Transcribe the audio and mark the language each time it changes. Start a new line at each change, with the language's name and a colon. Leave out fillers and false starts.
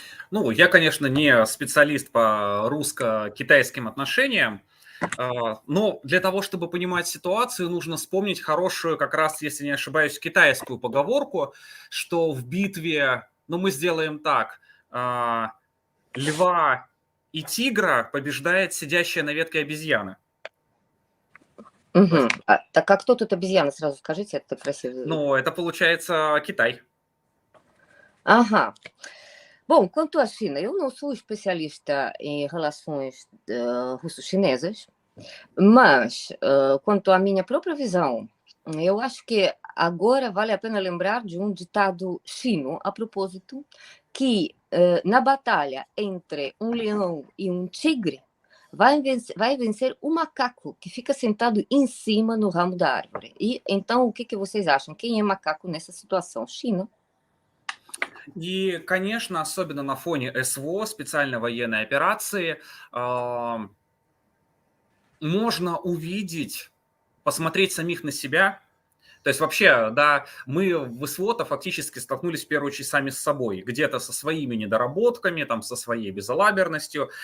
Russian: Я, конечно, не специалист по русско-китайским отношениям, но для того, чтобы понимать ситуацию, нужно вспомнить хорошую, как раз, если не ошибаюсь, китайскую поговорку, что в битве, мы сделаем так, льва и тигра побеждает сидящая на ветке обезьяна. Угу. Так а кто тут обезьяна, сразу скажите, это так красиво. Это получается Китай. Ага.
Portuguese: Bom, quanto à China, eu não sou especialista em relações russo-chinesas, mas quanto à minha própria visão, eu acho que agora vale a pena lembrar de um ditado chino, a propósito, que na batalha entre um leão e um tigre, vai vencer o macaco que fica sentado em cima no ramo da árvore. E então, o que vocês acham? Quem é macaco nessa situação? China?
Russian: И, конечно, особенно на фоне СВО, специальной военной операции, можно увидеть, посмотреть самих на себя. То есть вообще, да, мы в СВО-то фактически столкнулись в первую очередь сами с собой, где-то со своими недоработками, со своей безалаберностью.